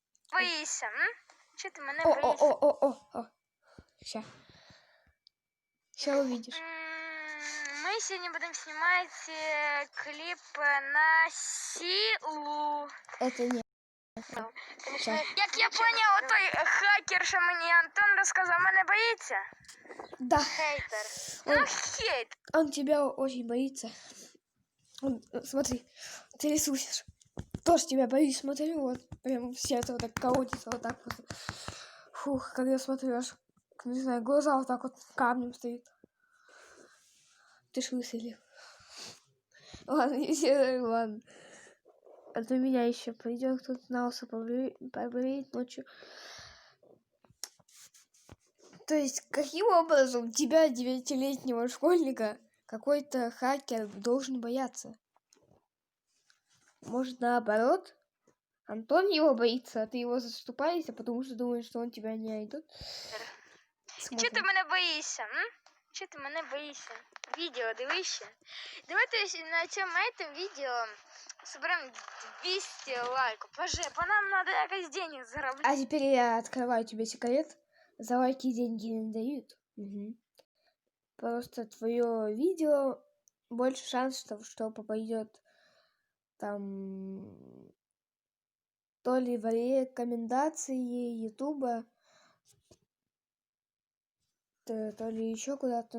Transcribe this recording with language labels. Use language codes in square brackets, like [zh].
[ru] Боишься, Че ты меня О. боишься? Сейчас увидишь. Мы сегодня будем снимать клип на силу. Это не. Ща. [uk] Як я понял, той хакер, що мені Антон розказав, мене боїться? [ru] Да. Хейтер. Хейт. Он тебя очень боится. Смотри, ты рисуешь. Тоже тебя боюсь, смотрю, вот прям все это вот так колотится, вот так вот. Фух, когда смотришь, не знаю, глаза вот так вот камнем стоит. Ты ж выстрелил. Ладно, ладно. А то меня еще пойдет кто-то на лысо побреет ночью. То есть, каким образом тебя, 9-летнего школьника, какой-то хакер должен бояться? Может, наоборот? Антон его боится, а ты его заступаешься, потому что думаешь, что он тебя не найдет. [uk] Че ти мене боїшся, Че ти мене боїшся? Відео дивишся? Давайте на цьому відео [ru] соберем 200 лайков. По нам надо якось денег заробляти. А теперь я открываю тебе секрет. За лайки деньги не дают. Угу. Просто твое видео больше шансов, что попадет там то ли в рекомендации Ютуба, то ли еще куда-то.